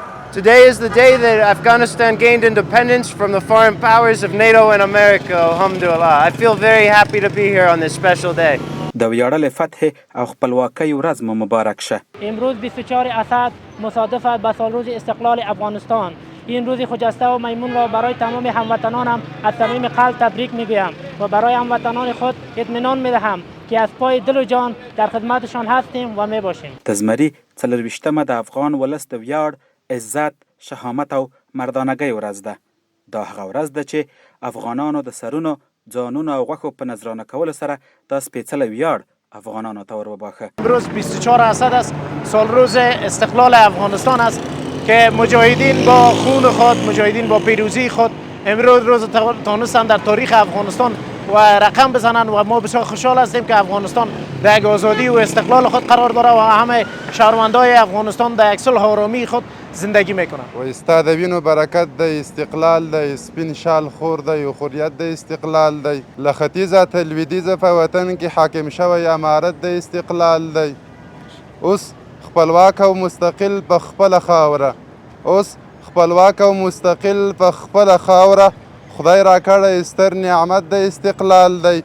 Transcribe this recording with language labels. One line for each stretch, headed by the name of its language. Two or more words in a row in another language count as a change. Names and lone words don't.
English: Today is the day that Afghanistan gained independence from the foreign powers of NATO and America, alhamdulillah. I feel very happy to be here on this special day.
Pashto: د ویاړلې فتح او خپلواکۍ ورځ مو مبارک شه.
Persian: امروز 24 اسد مصادف است با سالروز استقلال افغانستان. این روز خجسته و میمون را برای تمام هموطنانم از صمیم قلب تبریک میگویم و برای هموطنان خود اطمینان میدهم که از پای دل و جان در خدمتشان هستیم و میباشیم.
Pashto: د زمري 24مه د افغان ولس د ویاړ، عزت، شهامت او مردانګۍ ورځ ده. دا هغه ورځ ده چې افغانانو د سرونو، ځانونو او غوښو په نذرانه کولو سره دا سپېڅلی ویاړ افغانانو ته ور وباخه.
Persian: امروز 24 اسد است، سالروز استقلال افغانستان است که مجاهدین با خون خود، مجاهدین با پیروزی خود امروز روز تانستن در تاریخ افغانستان و رقم بزنن و ما بسیار خوشحال هستیم که افغانستان در یک آزادی و استقلال خود قرار داره و همه شهروندای افغانستان در یک صلح و آرامی خود زندگی میکنن.
Pashto: و استا د وینو برکت د استقلال د سپین شال خور د یو خوریت د استقلال دی له ختیځه تر لویدیځه په وطن کې حاکم شوی امارت د استقلال دی. اوس خپلواک او مستقل په خپله خاوره خپلواک او مستقل په خپله خاوره خدای راکړی ستر نعمت د استقلال دی.